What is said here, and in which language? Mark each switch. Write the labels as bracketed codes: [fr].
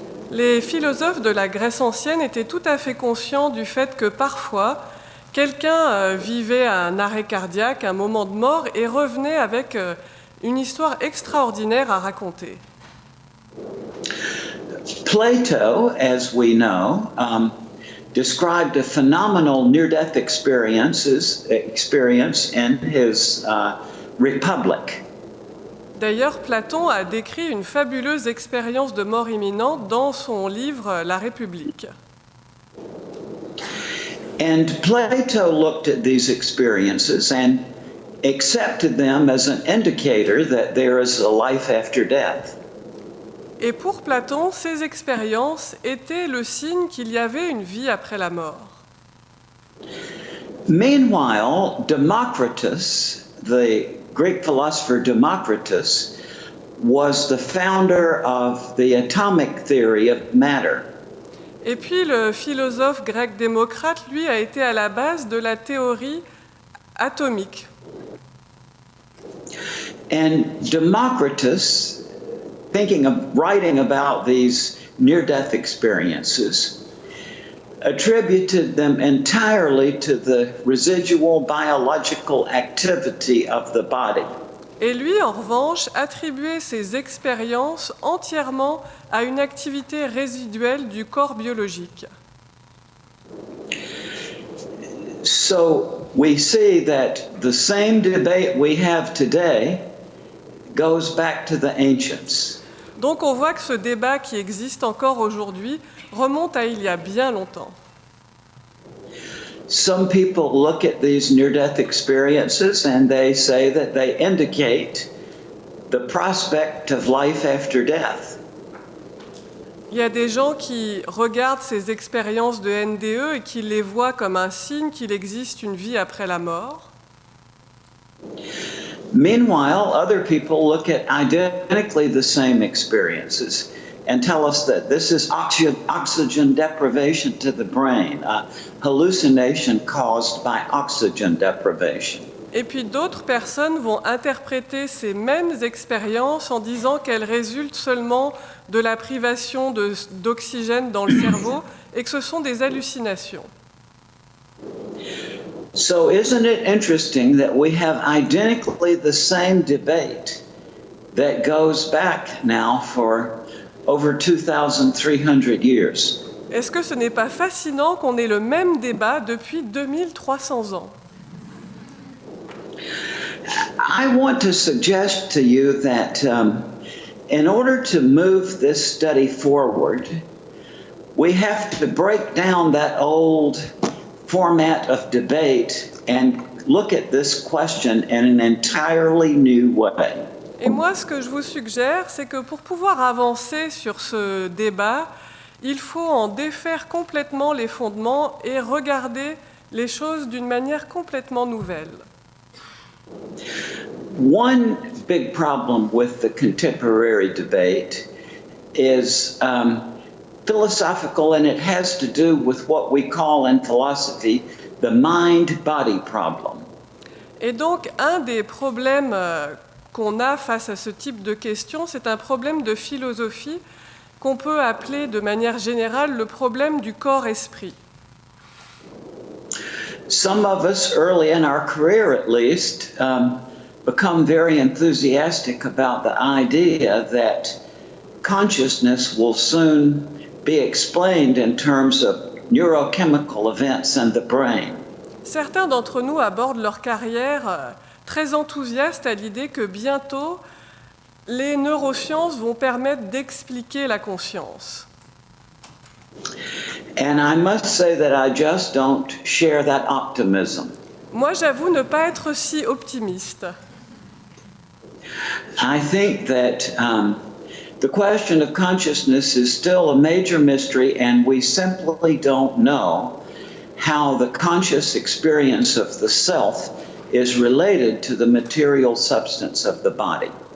[fr] Les philosophes de la Grèce ancienne étaient tout à fait conscients du fait que parfois, quelqu'un vivait un arrêt cardiaque, un moment de mort, et revenait avec une histoire extraordinaire à raconter. [en] Plato, as we know, described a phenomenal near-death experience in his Republic. [fr] D'ailleurs, Platon a décrit une fabuleuse expérience de mort imminente dans son livre La République. [en] And Plato looked at these experiences and accepted them as an indicator that there is a life after death. [fr] Et pour Platon, ces expériences étaient le signe qu'il y avait une vie après la mort. [en] Meanwhile, Democritus, the Greek philosopher Democritus, was the founder of the atomic theory of matter. [fr] Et puis le philosophe grec Démocrate, lui, a été à la base de la théorie atomique. [en] And Democritus, thinking of writing about these near-death experiences, attributed them entirely to the residual biological activity of the body. [fr] Et lui, en revanche, attribuait ces expériences entièrement à une activité résiduelle du corps biologique. [en] So we see that the same debate we have today goes back to the ancients. [fr] Donc on voit que ce débat qui existe encore aujourd'hui remonte à il y a bien longtemps. [en] Some people look at these near-death experiences and they say that they indicate the prospect of life after death. [fr] Il y a des gens qui regardent ces expériences de NDE et qui les voient comme un signe qu'il existe une vie après la mort. [en] Meanwhile, other people look at identically the same experiences and tell us that this is oxygen deprivation to the brain, a hallucination caused by oxygen deprivation. [fr] Et puis d'autres personnes vont interpréter ces mêmes expériences en disant qu'elles résultent seulement de la privation d'oxygène dans le cerveau et que ce sont des hallucinations. [en] So isn't it interesting that we have identically the same debate that goes back now for over 2,300 years? [fr] Est-ce que ce n'est pas fascinant qu'on ait le même débat depuis 2300 ans? [en] I want to suggest to you that in order to move this study forward, we have to break down that old format of debate and look at this question in an entirely new way. [fr] Et moi, ce que je vous suggère, c'est que pour pouvoir avancer sur ce débat, il faut en défaire complètement les fondements et regarder les choses d'une manière complètement nouvelle. [en] One big problem with the contemporary debate is philosophical, and it has to do with what we call in philosophy the mind-body problem. [fr] Et donc, un des problèmes qu'on a face à ce type de questions, c'est un problème de philosophie qu'on peut appeler de manière générale le problème du corps-esprit. [en] Some of us, early in our career at least, become very enthusiastic about the idea that consciousness will soon be explained in terms of neurochemical events in the brain. [fr] Certains d'entre nous abordent leur carrière très enthousiastes à l'idée que bientôt, les neurosciences vont permettre d'expliquer la conscience. [en] And I must say that I just don't share that optimism. [fr] Moi, j'avoue ne pas être si optimiste. [en] I think that the question of consciousness is still a major mystery, and we simply don't know how the conscious experience of the self is related to the material substance of the body.